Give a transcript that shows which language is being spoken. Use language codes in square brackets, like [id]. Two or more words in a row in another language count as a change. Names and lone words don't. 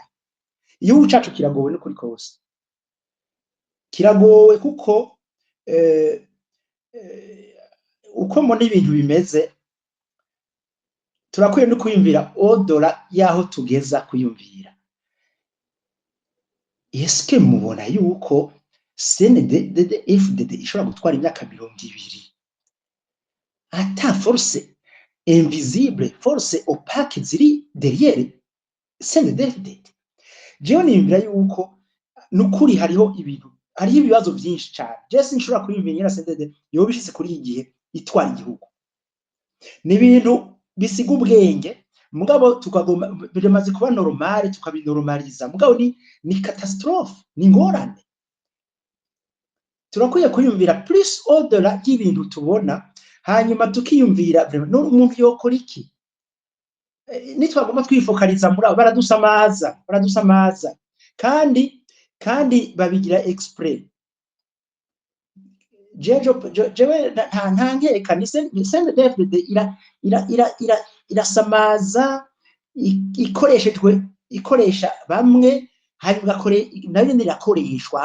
[rn] Igihugu cacu kiragowe n'ukuri kose, kiragowe kuko uko mbona ibintu bimeze turakwiye no kwiyumvira odora yaho tugeza kwiyumvira. Eske mubona yuko CNDD-FDD ishobora gutwara imyaka 20 ata [fr] force invisible, force opaque [rn] ziri derrière CNDD-FDD? Jewe nimvira yuko nukuri hariho ibibazo byinshi cyane. Jesse nshobora kwiyumvira CNDD yo bishitse kuri igihe itwara igihugu, ni ibintu bisiga ubwenge. Mugabo tukagoma biremaze kuba normal, tukabinormaliza. Mugabo ni catastrophe, ni ngorane. Turakwiye kuyumvira [fr] plus au-delà [rn] y'ibintu tubona, hanyuma tukiyumvira umuntu yokora iki. Nitwagomba twifokaliza muri baradusamaza kandi babigira exprès. Jewe nta nkeka ni CNDD-FDD irasamaza, ikoresha bamwe, hanyuma nayo irakoreshwa.